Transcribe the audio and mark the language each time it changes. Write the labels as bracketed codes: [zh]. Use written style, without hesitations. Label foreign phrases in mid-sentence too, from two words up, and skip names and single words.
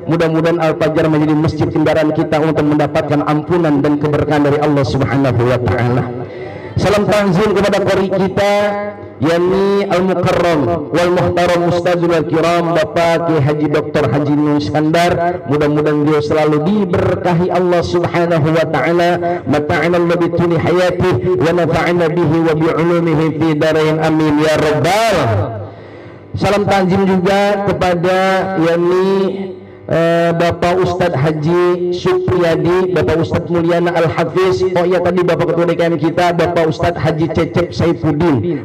[id] Mudah-mudahan Al-Fajar menjadi masjid kendaraan kita untuk mendapatkan ampunan dan keberkahan dari Allah [ar] سبحانه وتعالى. [id] Salam tanzim kepada qori kita yakni [ar] المكرم والمحترم أستاذ الكرام [id] Bapak Ki Haji Dr. Haji Nun Iskandar. Mudah-mudahan beliau selalu diberkahi Allah [ar] سبحانه وتعالى. متعنا بطول حياته ونفعنا به وبعلومه في الدارين آمين يا رب. [id] Salam tanzim juga kepada yakni Bapak Ustadz Haji Supriyadi, Bapak Ustadz Mulyana Al-Hafiz. Oh iya, tadi Bapak Ketua DKM kita Bapak Ustadz Haji Cecep Saifuddin.